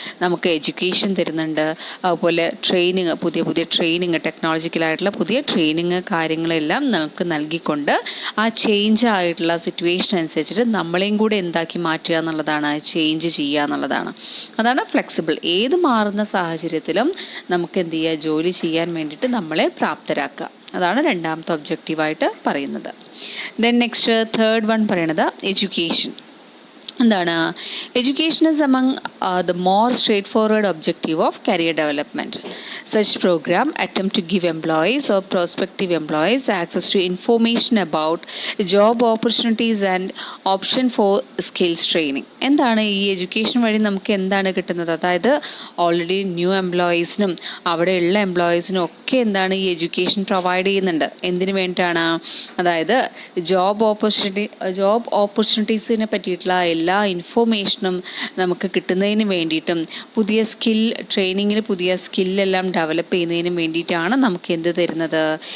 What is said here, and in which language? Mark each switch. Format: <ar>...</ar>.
<ml>നമുക്ക് എഡ്യൂക്കേഷൻ തരുന്നുണ്ട്, അതുപോലെ ട്രെയിനിങ്, പുതിയ ട്രെയിനിങ്, ടെക്നോളജിക്കലായിട്ടുള്ള പുതിയ ട്രെയിനിങ് കാര്യങ്ങളെല്ലാം നമുക്ക് നൽകിക്കൊണ്ട് ആ ചേഞ്ച് ആയിട്ടുള്ള സിറ്റുവേഷൻ അനുസരിച്ചിട്ട് നമ്മളെയും കൂടെ എന്താക്കി മാറ്റുക എന്നുള്ളതാണ്, ചേഞ്ച് ചെയ്യുക എന്നുള്ളതാണ്. അതാണ് ഫ്ലെക്സിബിൾ. ഏത് മാറുന്ന സാഹചര്യത്തിലും നമുക്ക് എന്ത് ചെയ്യുക? ജോലി ചെയ്യാൻ വേണ്ടിയിട്ട് നമ്മളെ പ്രാപ്തരാക്കുക. അതാണ് രണ്ടാമത്തെ ഒബ്ജക്റ്റീവായിട്ട് പറയുന്നത്.</ml> <en>then next third one</en> <ml>പറയണത് എഡ്യൂക്കേഷൻ. എന്താണ്?</ml> <en>Education is among the more straightforward objective of career development. Such program attempt to give employees or prospective employees access to information about job opportunities and option for skills training.</en> <ml>എന്താണ് ഈ education വഴി നമുക്ക് എന്താണ് കിട്ടുന്നത്? അതായത് already new എംപ്ലോയീസിനും അവിടെയുള്ള എംപ്ലോയീസിനും ഒക്കെ എന്താണ് ഈ എഡ്യൂക്കേഷൻ പ്രൊവൈഡ് ചെയ്യുന്നുണ്ട്. എന്തിനു വേണ്ടിയിട്ടാണ്? അതായത് ജോബ് ഓപ്പർച്യൂണിറ്റീസിനെ പറ്റിയിട്ടുള്ള എല്ലാ ഇൻഫോർമേഷനും നമുക്ക് കിട്ടുന്നതിന് വേണ്ടിയിട്ടും പുതിയ ട്രെയിനിങ്ങിൽ പുതിയ സ്കില്ലെല്ലാം ഡെവലപ്പ് ചെയ്യുന്നതിനും വേണ്ടിയിട്ടാണ് നമുക്ക് എന്ത് തരുന്നത്?</ml>